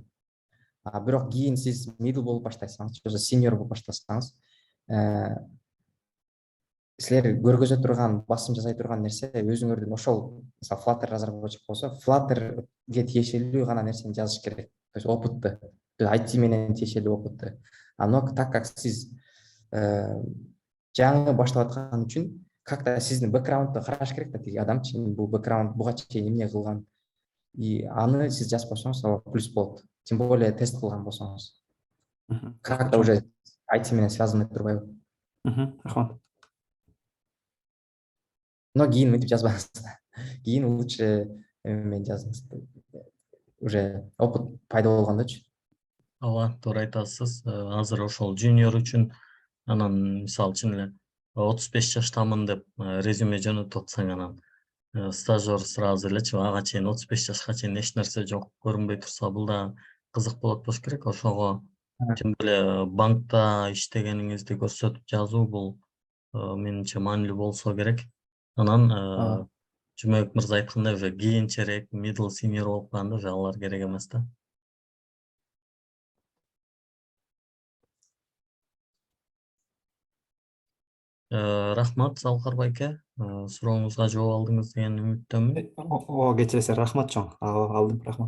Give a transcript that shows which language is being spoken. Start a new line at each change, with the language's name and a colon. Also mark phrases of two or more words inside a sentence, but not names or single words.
Kyrgyz: Бирок кийин сиз middle болуп баштасаңыз, же senior болуп баштасаңыз, силер көргөзө турган, басым жасай турган нерсе өзүңөрдүн ошол, мисалы, Flutter разработчик болсо, Flutterге тиешелүү гана нерсени жазыш керек.
Russian: То есть
Kyrgyz: опытты, IT менен тиешелүү опытты.
Russian: Но так как
Kyrgyz: сиз жаңы баштап аткан үчүн, как-то сиздин бэкграундду караш керек да, тиги адамчы, бул бэкграунд буга чейин эмне кылган. И аны сиз жазбасаңыз, ал плюс болот.
Russian: Тем более
Kyrgyz: тест кылган болсоңуз.
Russian: Как-то уже
Kyrgyz: IT менен связаны турбайбы? Рахмат. Но кийин мынтип жазбаңыз. Кийин лучше мен жазыңыз.
Russian: Уже опыт
Kyrgyz: пайда болгондочу. Ооба, туура айтасыз. Азыр ошол junior үчүн анан мисалы чын эле 35 жаштамын деп резюме жөнөтүп атсаң, анан
Russian: стажер сразу
Kyrgyz: элечи ага чейин 35 жашка чейин эч нерсе жок көрүнбөй турса, бул да кызык болот болуш керек. Ошого
Russian: тем более
Kyrgyz: банкта иштегениңизди көрсөтүп жазуу бул менимче маанилүү болсо керек. Анан Жумабек мырза айткандай, уже кийинчерээк
English: middle senior
Kyrgyz: болуп калганда уже алар керек эмес да. Рахмат, Залкар байке. Сурооңузга жооп алдыңыз деген үмүттөмүн. Ооба, кечиресиз, рахмат чоң. Алдым, рахмат.